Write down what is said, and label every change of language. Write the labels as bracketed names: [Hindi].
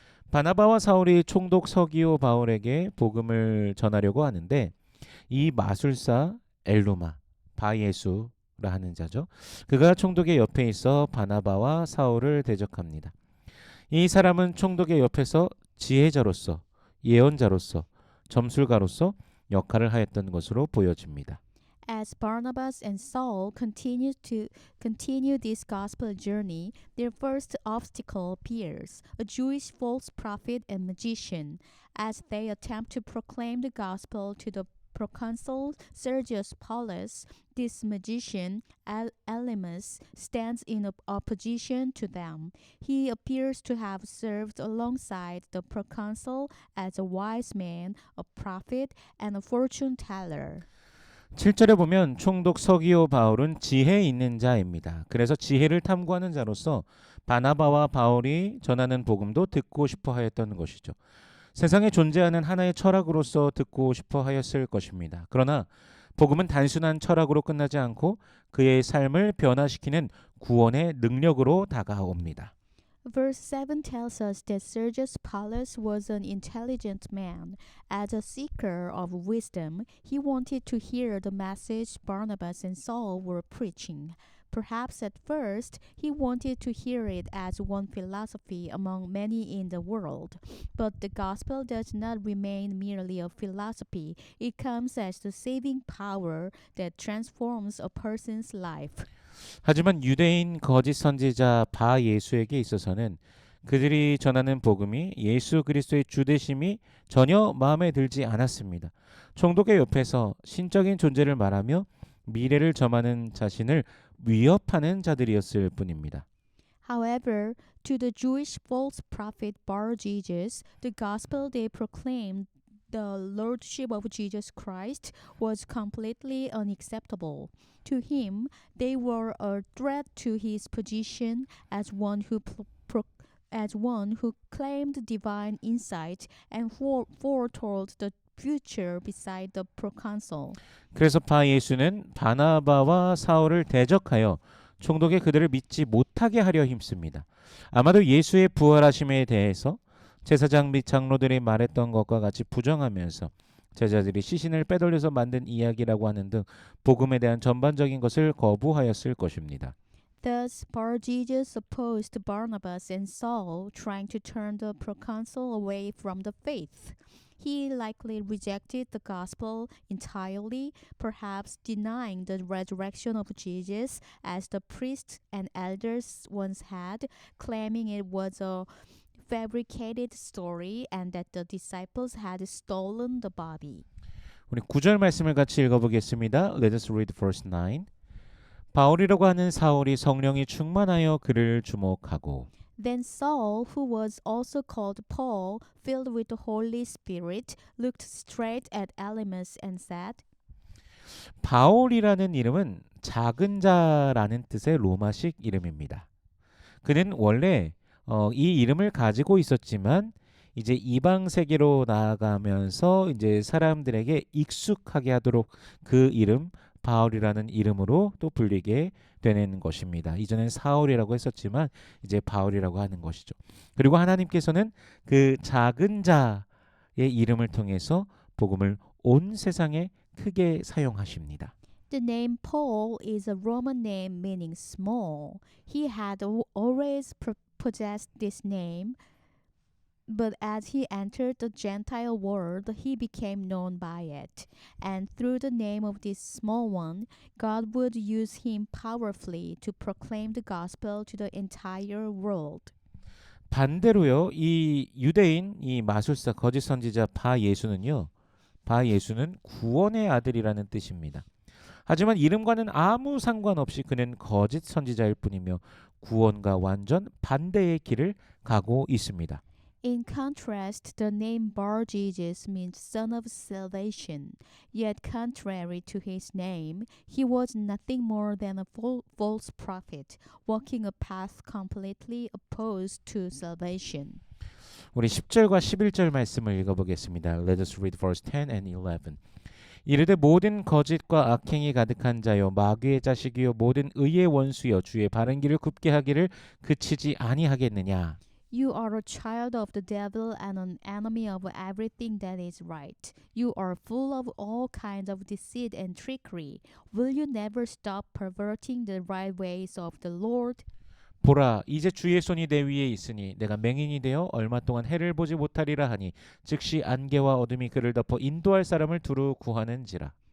[Korean] 바나바와 사울이 총독 서기오 바울에게 복음을 전하려고 하는데 이 마술사 엘루마 바예수라 하는 자죠. 그가 총독의 옆에 있어 바나바와 사울을 대적합니다. 이 사람은 총독의 옆에서 지혜자로서 예언자로서 점술가로서 역할을 하였던 것으로 보여집니다. [English] As Barnabas and Saul continue this gospel journey, their first obstacle appears, a Jewish false prophet and magician. As they attempt to proclaim the gospel to the proconsul Sergius Paulus, this magician, Elymas, stands in opposition to them. He appears to have served alongside the proconsul as a wise man, a prophet, and a fortune teller. [Korean] 7절에 보면 총독 서기오 바울은 지혜 있는 자입니다. 그래서 지혜를 탐구하는 자로서 바나바와 바울이 전하는 복음도 듣고 싶어 하였던 것이죠. 세상에 존재하는 하나의 철학으로서 듣고 싶어 하였을 것입니다. 그러나 복음은 단순한 철학으로 끝나지 않고 그의 삶을 변화시키는 구원의 능력으로 다가옵니다. [English] Verse 7 tells us that Sergius Paulus was an intelligent man. As a seeker of wisdom, he wanted to hear the message Barnabas and Saul were preaching. Perhaps at first he wanted to hear it as one philosophy among many in the world. But the gospel does not remain merely a philosophy. It comes as the saving power that transforms a person's life. [Korean] 하지만 유대인 거짓 선지자 바예수에게 있어서는 그들이 전하는 복음이 예수 그리스도의 주되심이 전혀 마음에 들지 않았습니다. 총독의 옆에서 신적인 존재를 말하며 미래를 점하는 자신을 위협하는 자들이었을 뿐입니다. [English] However, to the Jewish false prophet Bar-Jesus, the gospel they proclaimed, the lordship of Jesus Christ, was completely unacceptable. To him, they were a threat to his position as one who claimed divine insight and foretold the future beside the proconsul. [Korean] 그래서 바예수는 바나바와 사울을 대적하여 총독에 그들을 믿지 못하게 하려 힘씁니다. 아마도 예수의 부활하심에 대해서 제사장 및 장로들이 말했던 것과 같이 부정하면서 제자들이 시신을 빼돌려서 만든 이야기라고 하는 등 복음에 대한 전반적인 것을 거부하였을 것입니다. [English] Thus, Bar-Jesus opposed Barnabas and Saul, trying to turn the proconsul away from the faith. He likely rejected the gospel entirely, perhaps denying the resurrection of Jesus as the priests and elders once had, claiming it was a fabricated story and that the disciples had stolen the body. [Korean] 우리 9절 말씀을 같이 읽어보겠습니다. [English] Let us read verse 9. [Korean] 바울이라고 하는 사울이 성령이 충만하여 그를 주목하고 [English] Then Saul, who was also called Paul, filled with the Holy Spirit, looked straight at Elymas and said, [Korean] 바울이라는 이름은 작은 자라는 뜻의 로마식 이름입니다. 그는 원래 이 이름을 가지고 있었지만 이제 이방 세계로 나아가면서 이제 사람들에게 익숙하게 하도록 그 이름 바울이라는 이름으로 또 불리게 되는 것입니다. 이전엔 사울이라고 했었지만 이제 바울이라고 하는 것이죠. 그리고 하나님께서는 그 작은 자의 이름을 통해서 복음을 온 세상에 크게 사용하십니다. [English] The name Paul is a Roman name meaning small. He had always possessed this name, but as he entered the Gentile world, he became known by it. And through the name of this small one, God would use him powerfully to proclaim the gospel to the entire world. [Korean] 반대로요, 이 유대인 이 마술사 거짓 선지자 바예수는 구원의 아들이라는 뜻입니다. 하지만 이름과는 아무 상관없이 그는 거짓 선지자일 뿐이며 구원과 완전 반대의 길을 가고 있습니다. [English] In contrast, the name Bar Jesus means son of salvation. Yet, contrary to his name, he was nothing more than a false prophet, walking a path completely opposed to salvation. [Korean] 우리 10절과 11절 말씀을 읽어보겠습니다. [English] Let us read verse 10 and 11. [Korean] 이르되 모든 거짓과 악행이 가득한 자요 마귀의 자식이요 모든 의의 원수여 주의 바른 길을 굽게 하기를 그치지 아니하겠느냐. [English] You are a child of the devil and an enemy of everything that is right. You are full of all kinds of deceit and trickery. Will you never stop perverting the right ways of the Lord? [Korean] 보라 이제 주의 손이 내 위에 있으니 내가 맹인이 되어 얼마 동안 해를 보지 못하리라 하니 즉시 안개와 어둠이 그를 덮어 인도할 사람을 두루 구하는지라.